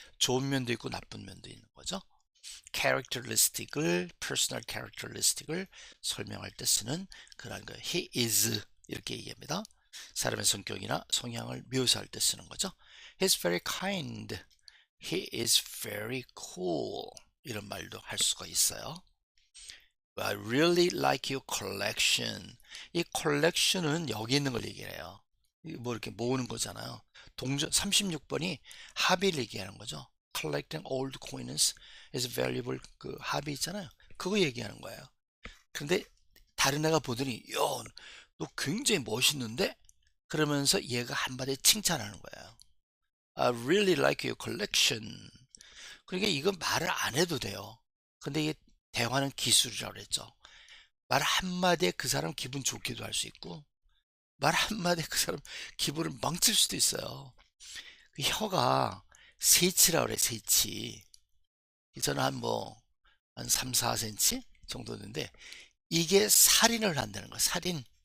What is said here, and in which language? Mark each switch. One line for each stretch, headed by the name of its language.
Korean: 좋은 면도 있고 나쁜 면도 있는 거죠. characteristic을 personal characteristic을 설명할 때 쓰는 그런 거 he is 이렇게 얘기합니다. 사람의 성격이나 성향을 묘사할 때 쓰는 거죠.
English: He's very kind. He is very cool.
Korean: 이런 말도 할 수가 있어요.
English: I really like your collection.
Korean: 이 collection은 여기 있는 걸 얘기해요. 뭐 이렇게 모으는 거잖아요. 동전 36번이 합의를 얘기하는 거죠.
English: Collecting old coins is valuable.
Korean: 그 합의 있잖아요. 그거 얘기하는 거예요. 그런데 다른 애가 보더니 너 굉장히 멋있는데? 그러면서 얘가 한마디 칭찬하는 거예요.
English: I really like your collection.
Korean: 그러니까 이건 말을 안 해도 돼요. 근데 이게 대화는 기술이라고 그랬죠. 말 한마디에 그 사람 기분 좋게도 할 수 있고 말 한마디에 그 사람 기분을 망칠 수도 있어요. 그 혀가 세치라고 그래. 세치. 저는 한 3, 4cm 정도 되는데 이게 살인을 한다는 거야. 살인.